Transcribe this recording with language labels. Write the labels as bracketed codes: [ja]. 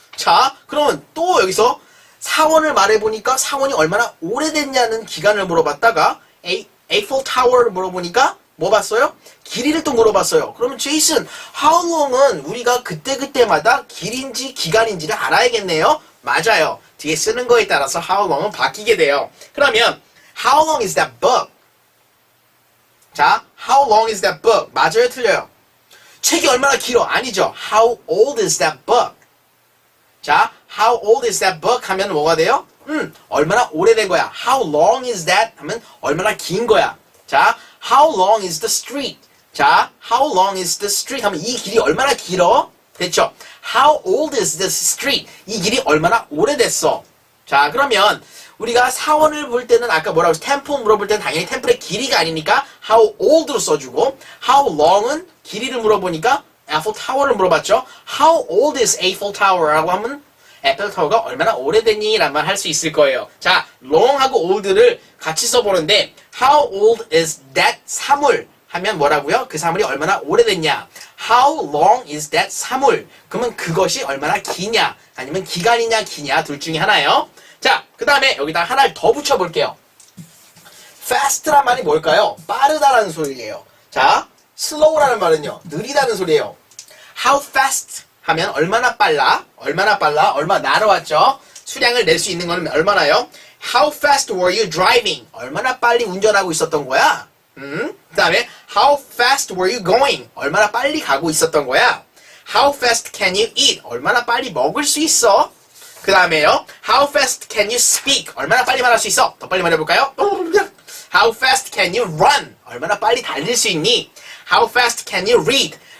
[ko] 자, 그러면 또 여기서 사원을 말해보니까 사원이 얼마나 오래됐냐는 기간을 물어봤다가 Eiffel Tower를 물어보니까 뭐 봤어요? 길이를 또 물어봤어요. 그러면 제이슨, How long은 우리가 그때그때마다 길인지 기간인지를 알아야겠네요. 맞아요. 뒤에 쓰는 거에 따라서 How long은 바뀌게 돼요. [en] 그러면 How long is that book? [ko] 자, [en] How long is that book? [ko] 맞아요, 틀려요? 책이 얼마나 길어? 아니죠. [en] How old is that book? 자, How old is that book? [ko] 하면 뭐가 돼요? 얼마나 오래된 거야? [en] How long is that? [ko] 하면 얼마나 긴 거야? [en] 자, How long is the street? 자, How long is the street? [ko] 하면 이 길이 얼마나 길어? 됐죠? [en] How old is this street? [ko] 이 길이 얼마나 오래됐어? 자, 그러면 우리가 사원을 볼 때는 아까 뭐라고 했어? 템플 물어볼 때는 당연히 템플의 길이가 아니니까 How old로 써주고 How long은 길이를 물어보니까 Eiffel Tower를 물어봤죠? [en] How old is Eiffel Tower? [ko] 라고 하면 에펠타워가 얼마나 오래됐니? 라는 말 할 수 있을 거예요. 자, long하고 old를 같이 써보는데 [en] How old is that [ko] 사물? 하면 뭐라고요? 그 사물이 얼마나 오래됐냐? [en] How long is that 사물? [ko] 그러면 그것이 얼마나 기냐? 아니면 기간이냐 기냐? 둘 중에 하나예요. 자, 그 다음에 여기다 하나를 더 붙여볼게요. fast란 말이 뭘까요? 빠르다라는 소리예요. 자, slow라는 말은요. 느리다는 소리예요. How fast 하면 얼마나 빨라? 얼마 날아왔죠? 수량을 낼 수 있는 거는 얼마나요? [en] How fast were you driving? [ko] 얼마나 빨리 운전하고 있었던 거야? 그 다음에 [en] How fast were you going? [ko] 얼마나 빨리 가고 있었던 거야? [en] How fast can you eat? [ko] 얼마나 빨리 먹을 수 있어? 그 다음에요. [en] How fast can you speak? [ko] 얼마나 빨리 말할 수 있어? 더 빨리 말해볼까요? [en] How fast can you run? [ko] 얼마나 빨리 달릴 수 있니? [en] How fast can you read?